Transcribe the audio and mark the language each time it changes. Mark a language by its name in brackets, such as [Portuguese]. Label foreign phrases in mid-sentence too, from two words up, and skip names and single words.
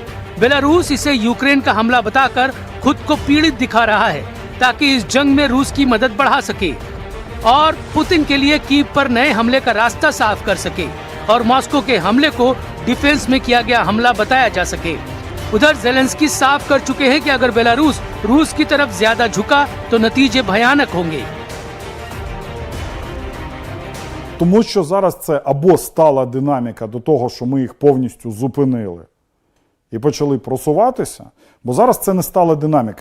[Hindi] बेलारूस इसे यूक्रेन का हमला बताकर खुद को पीड़ित दिखा रहा है ताकि इस जंग में रूस की मदद बढ़ा सके और पुतिन के लिए कीव पर नए हमले का रास्ता साफ कर सके और मॉस्को के हमले को डिफेंस में किया गया हमला बताया जा सके। उधर ज़ेलेंस्की साफ कर चुके हैं कि अगर बेलारूस रूस की तरफ ज्यादा झुका तो नतीजे भयानक होंगे। [Ukrainian] Тому що зараз це або стала динаміка до того, що ми їх повністю зупинили і почали просуватися, бо зараз це не стала динаміка.